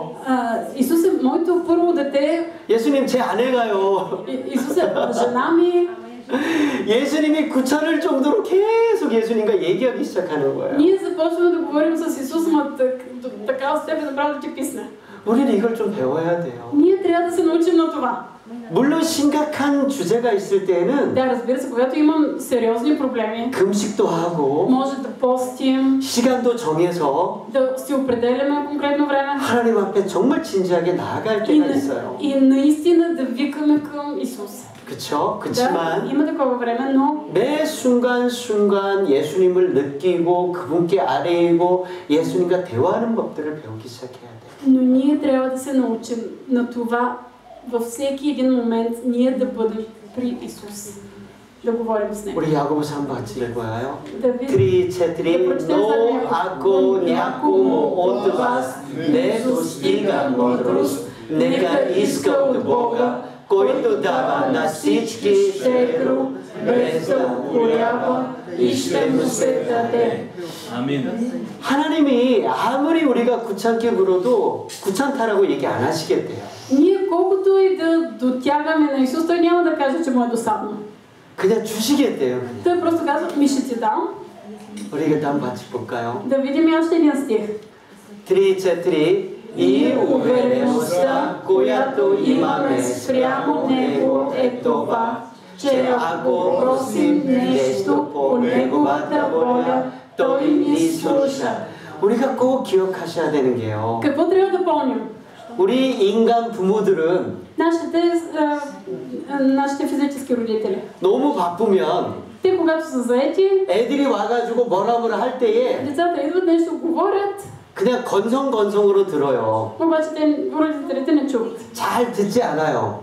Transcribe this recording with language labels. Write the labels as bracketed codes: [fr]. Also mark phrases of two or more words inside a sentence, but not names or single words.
[bg] Исус е моето първо дете. [ko] 예수님 제 아내가요. [bg] Исус е жена ми. [ko] 예수님이 구차를 정도로 계속 예수님과 얘기하기 시작하는 거예요. [bg] Ние започваме да говорим с Исус, ма така степен направо да ти писне. [ko] 우리는 이걸 좀 배워야 돼요. [bg] Ние трябва да се научим на това. [ko] 물론 심각한 주제가 있을 때는 [bg] Да, разбира се, когато имам сериозни проблеми, [ko] 금식도 하고 [bg] може да постим, [ko] 시간도 정해서 [bg] да си определяме конкретно време [ko] 하나님 앞에 정말 진지하게 나아갈 때가 있어요. [bg] и наистина да викаме към Исус. [ko] 그렇죠? [bg] Да, [ko] 그렇지만 [bg] има такова време, но [ko] 매 순간순간 예수님을 느끼고 그분께 아뢰이고 예수님과 대화하는 법들을 배우기 시작해야 돼요. [bg] Но ние трябва да се научим на това във всеки един момент ние да бъдем при Исус. Да говорим с Него. [ko] 우리 야고보서 한번 같이 읽어요. [bg] Да видим. Тричетри но ако някому от вас не достига мъдрост, нека иска от Бога, който дава на всички щедро, без да укорява и ще му се даде. [ko] 아멘. 하나님이 아무리 우리가 귀찮게 굴어도 귀찮다라고 얘기 안 하시겠대요. [bg] Ние колкото и да дотягаме на Исус, Той няма да каже, че му е досадно. [ko] 그냥 주시겠대요. [bg] Той просто казва, ми ще ти дам. [ko] 우리가 한번 같이 볼까요? [bg] Да видим и още един стих. Тричетри И увереността, която имаме спрямо Него, е това, че ако просим нещо по Неговата воля, Той ни слуша. [ko] 우리가 꼭 기억하셔야 되는 게요. [bg] Какво трябва да помним? [ko] 우리 인간 부모들은 [bg] Нашите физически родители. [ko] 너무 바쁘면 [bg] Те, когато са заети, [ko] 애들이 와가지고 뭐라 할 때에 [bg] децата идват, нещо говорят, [ko] 그냥 건성건성으로 들어요. [bg] обаче родителите не чуват. [ko] 잘 듣지 않아요.